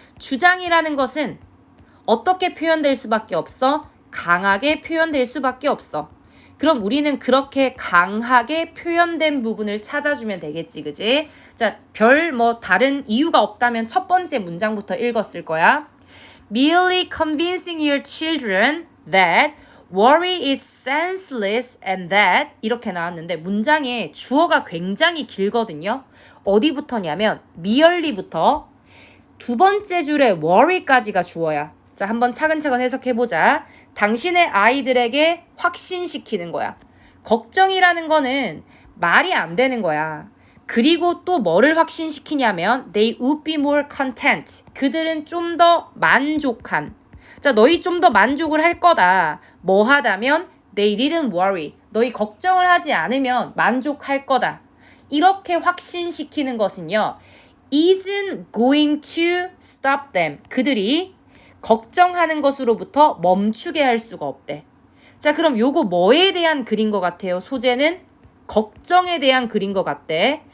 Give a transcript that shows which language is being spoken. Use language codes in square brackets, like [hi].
[ko] 주장이라는 것은 어떻게 표현될 수밖에 없어? 강하게 표현될 수밖에 없어. 그럼 우리는 그렇게 강하게 표현된 부분을 찾아주면 되겠지, 그지? 자, 별 다른 이유가 없다면 첫 번째 문장부터 읽었을 거야. [en] Merely convincing your children that worry is senseless and that [ko] 이렇게 나왔는데 문장에 주어가 굉장히 길거든요. 어디부터냐면 merely부터 두 번째 줄에 worry까지가 주어야. 자, 한번 차근차근 해석해보자. 당신의 아이들에게 확신시키는 거야. 걱정이라는 거는 말이 안 되는 거야. 그리고 또 뭐를 확신시키냐면 [en] they would be more content. [ko] 그들은 좀 더 만족한. 자, 너희 좀 더 만족을 할 거다. 뭐 하다면 [en] they didn't worry. [ko] 너희 걱정을 하지 않으면 만족할 거다. 이렇게 확신시키는 것은요. [en] isn't going to stop them. [ko] 그들이 걱정하는 것으로부터 멈추게 할 수가 없대. 자, 그럼 요거 뭐에 대한 글인 것 같아요? 소재는 걱정에 대한 글인 것 같대.